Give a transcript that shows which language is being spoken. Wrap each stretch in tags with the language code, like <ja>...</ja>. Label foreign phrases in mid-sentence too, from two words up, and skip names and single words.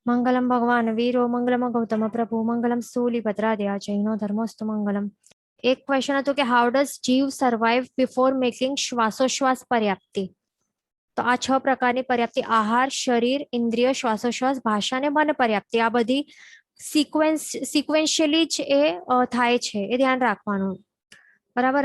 <sa>मंगलम भगवान वीरो मंगलम गौतम प्रभु मंगलम स्थूलिभद्रादया जैनो धर्मोस्तु मंगलम।</sa> <gu>એક ક્વેશ્ચન હતો કે</gu> <en>how does jeev survive before making</en> <gu>શ્વાસોશ્વાસ પર્યાપ્તિ? તો આ 6 પ્રકારની પર્યાપ્તિ આહાર, શરીર, ઇન્દ્રિય, શ્વાસોશ્વાસ, ભાષા અને મન પર્યાપ્તિ આ બધી સિક્વેન્શિયલી જ થાય છે, એ ધ્યાન રાખવાનું. બરાબર.</gu>